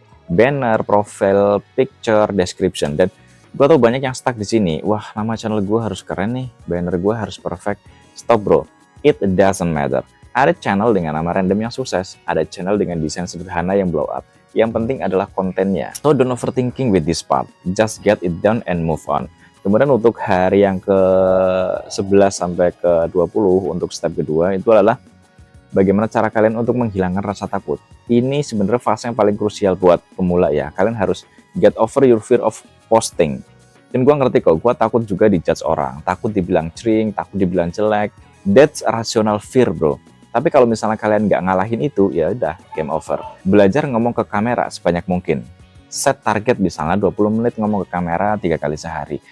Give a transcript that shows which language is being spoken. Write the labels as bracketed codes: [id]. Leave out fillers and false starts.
[id] Banner, profile, picture, description. Dan gue tau banyak yang stuck di sini. Wah, nama channel gue harus keren nih. Banner gue harus perfect. Stop bro. [en] It doesn't matter. [id] Ada channel dengan nama random yang sukses. Ada channel dengan desain sederhana yang blow up. Yang penting adalah kontennya. [en] So don't overthinking with this part. Just get it done and move on. [id] Kemudian untuk hari yang ke-11 sampai ke-20 untuk step kedua itu adalah bagaimana cara kalian untuk menghilangkan rasa takut. Ini sebenarnya fase yang paling krusial buat pemula ya. Kalian harus [en] get over your fear of posting. [id] Dan gua ngerti kok, gua takut juga dijudge orang, takut dibilang cring, takut dibilang jelek. [en] That's a rational fear bro. [id] Tapi kalau misalnya kalian nggak ngalahin itu, ya udah game over. Belajar ngomong ke kamera sebanyak mungkin. Set target misalnya 20 menit ngomong ke kamera 3 kali sehari.